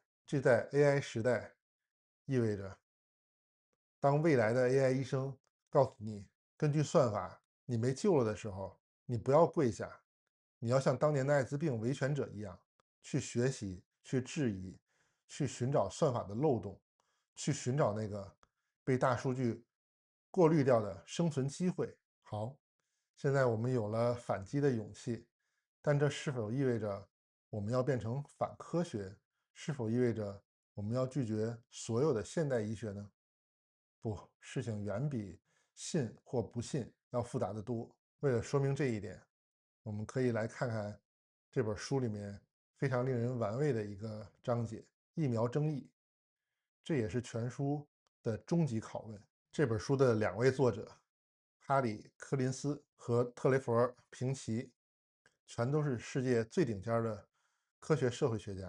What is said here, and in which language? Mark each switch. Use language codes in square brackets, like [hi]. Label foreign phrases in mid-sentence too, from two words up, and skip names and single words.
[zh] 這在 AI 時代意味着，當未來的 AI 醫生告訴你，根據算法你沒救了的時候，你不要跪下，你要像當年的艾滋病維權者一樣，去學習，去質疑，去尋找算法的漏洞，去尋找那個被大數據過濾掉的生存機會。好，現在我們有了反擊的勇气，但這是否意味着我們要变成反科学？是否意味着我們要拒絕所有的现代医学呢？不，事情遠比信或不信要複雜得多。为了說明這一點，我們可以來看看這本書裡面非常令人玩味的一個章節——疫苗爭議。這也是全書的終極拷問。這本書的兩位作者，哈里·柯林斯和特雷弗·平奇，全都是世界最頂尖的科學社會學家。